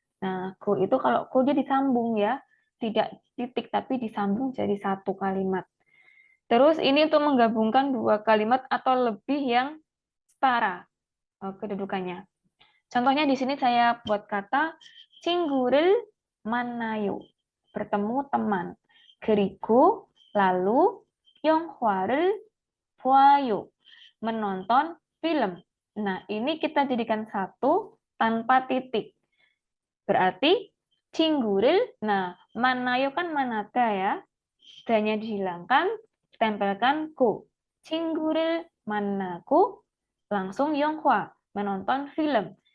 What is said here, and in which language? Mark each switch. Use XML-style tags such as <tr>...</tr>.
<id>Nah, go itu kalau go dia disambung ya. Tidak titik tapi disambung jadi satu kalimat. Terus ini untuk menggabungkan dua kalimat atau lebih yang setara kedudukannya. Contohnya di sini saya buat kata</id> <ko>친구를 만나요.</ko> <id>Bertemu teman.</id> <ko>그리고</ko> <id>lalu</id> <ko>영화를 보아요.</ko> <id>Menonton film. Nah, ini kita jadikan satu tanpa titik. Berarti</id> <ko>친구를,</ko> <id>nah,</id> <ko>만나요</ko> <id>kan manada ya. Dan-nya dihilangkan, tempelkan go.</id> <ko>친구를 만나고</ko> <id>langsung 영화, menonton film.</id>